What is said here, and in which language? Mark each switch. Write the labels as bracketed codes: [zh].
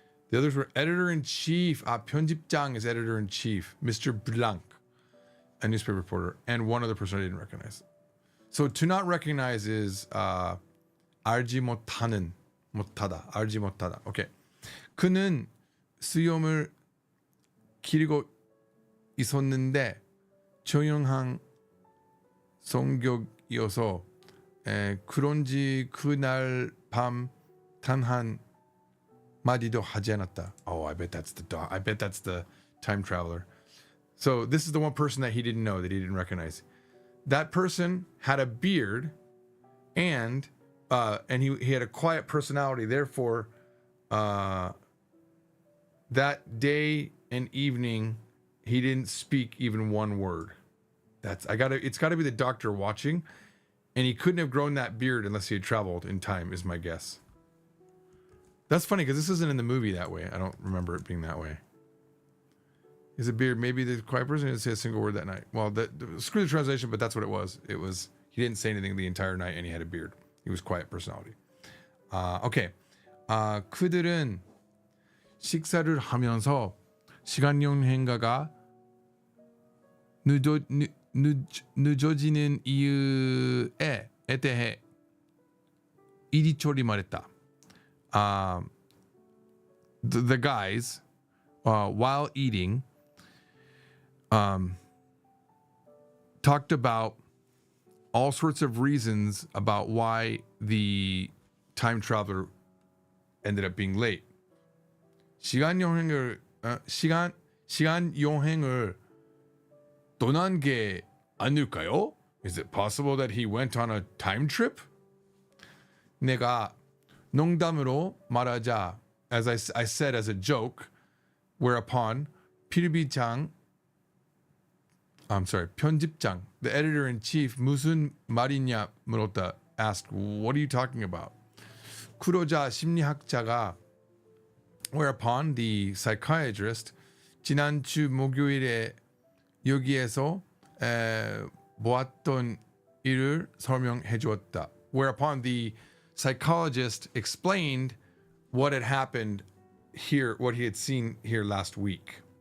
[en] The others were editor-in-chief. 편집장 is editor-in-chief. Mr. Blanc, a newspaper reporter, and one other person I didn't recognize. So to not recognize is 알지 못하다. Okay. [ko] 그는 수염을 기르고 있었는데 조용한 성격이어서 그런지 그날 밤 단 한 마디도 하지 않았다. [en] Oh, I bet that's the dog. I bet that's the time traveler. So this is the one person that he didn't know, that he didn't recognize. That person had a beard, and he had a quiet personality. Therefore, that day and evening, he didn't speak even one word. It's gotta be the doctor watching, and he couldn't have grown that beard unless he had traveled in time, is my guess. That's funny because this isn't in the movie that way. I don't remember it being that way. Is a beard maybe the quiet person didn't say a single word that night? Well, screw the translation, but that's what it was. It was, he didn't say anything the entire night, and he had a beard. He was quiet personality. Okay. [ko] 그들은 식사를 하면서 시간 여행가가 늦어지는 이유에 대해 이리저리 말했다. [en] The guys, while eating, talked about all sorts of reasons about why the time traveler ended up being late. [ko] 시간 여행을 떠난 게 아닐까요? [en] Is it possible that he went on a time trip? [ko] 내가 농담으로 말하자, [en] as I said as a joke, whereupon 편집장, the editor-in-chief, [ko] 무슨 말이냐 물었다, [en] asked, what are you talking about? [ko] 그러자 심리학자가, [en] whereupon the psychiatrist, [ko] 지난주 목요일에 여기에서 보았던 일을 설명해 주었다. [en] Whereupon the psychologist explained what had happened here, what he had seen here last week.